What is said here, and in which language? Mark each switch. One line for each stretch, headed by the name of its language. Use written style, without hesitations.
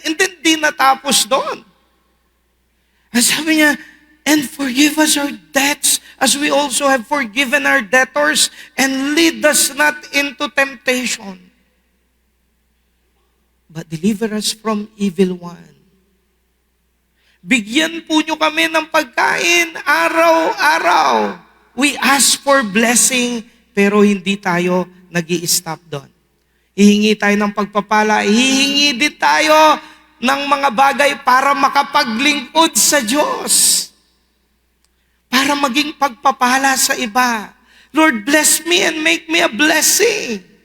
English: And then
Filipino: di natapos doon. Sabi niya,
English: and forgive us our debts as we also have forgiven our debtors, and lead us not into temptation, but deliver us from evil one.
Filipino: Bigyan po nyo kami ng pagkain araw-araw.
English: We ask for blessing,
Filipino: pero hindi tayo nag-i-stop doon. Hihingi tayo ng pagpapala, hihingi din tayo ng mga bagay para makapaglingkod sa Diyos. Para maging pagpapala sa iba.
English: Lord, bless me and make me a blessing.